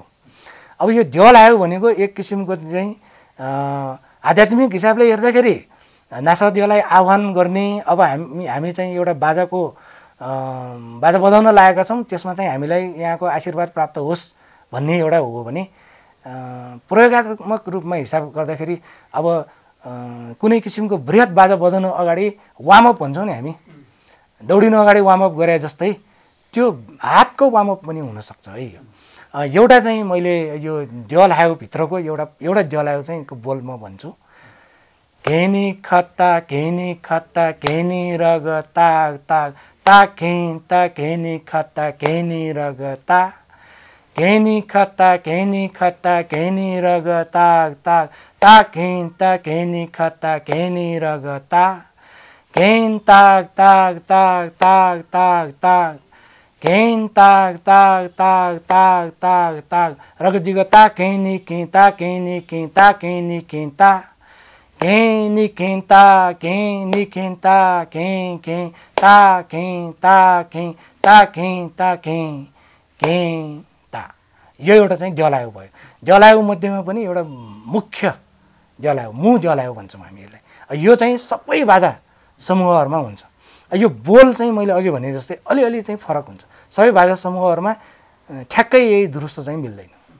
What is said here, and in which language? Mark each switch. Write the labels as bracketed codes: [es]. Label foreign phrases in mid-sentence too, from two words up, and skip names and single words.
[ne] अब यो देवलायो भनेको एक किसिमको चाहिँ आध्यात्मिक हिसाबले हेर्दाखेरि नासदेवलाई आह्वान गर्ने, अब हामी चाहिँ एउटा बाजा बजाउन लागेका छौँ, त्यसमा चाहिँ हामीलाई यहाँको आशीर्वाद प्राप्त होस् भन्ने एउटा हो भने, प्रयोगात्मक रूपमा हिसाब गर्दाखेरि अब कुनै किसिमको बृहत बाजा बजाउनु अगाडि वार्मअप भन्छौँ नि हामी, दौडिनु अगाडि वार्मअप गरे जस्तै त्यो हातको वार्मअप पनि हुनसक्छ है। एउटा चाहिँ मैले यो देवलायो भित्रको एउटा देवलायो चाहिँ बोल म भन्छु। घेनी खत्ता घेनी खत्ता घेनी रग ताग ताग ता घेनी खत्ता घेनी रग ता घेनी खत्ता घेनी खत्ता घेनी रग ताग ताग ता घेनी खत्ता घेनी रग ता घेन ताग ताग ताग ताग ताग ताग घेन ताग ताग ताग ताग ताग ताग रग जिग ता घेनी की ता घेनी की ता घेनी की ता घेनी घेनता घेनी घेनता घें घें ता घें ता घें ता घें ता घें घें ता। यो एउटा चाहिँ देवलायो भयो। देवलायो मध्येमा पनि एउटा मुख्य देवलायो, मु देवलायो भन्छौँ हामी यसलाई। यो चाहिँ सबै बाजा समूहहरूमा हुन्छ। यो बोल चाहिँ मैले अघि भने जस्तै अलिअलि चाहिँ फरक हुन्छ। सबै बाजा समूहहरूमा ठ्याक्कै यही दुरुस्त चाहिँ मिल्दैन।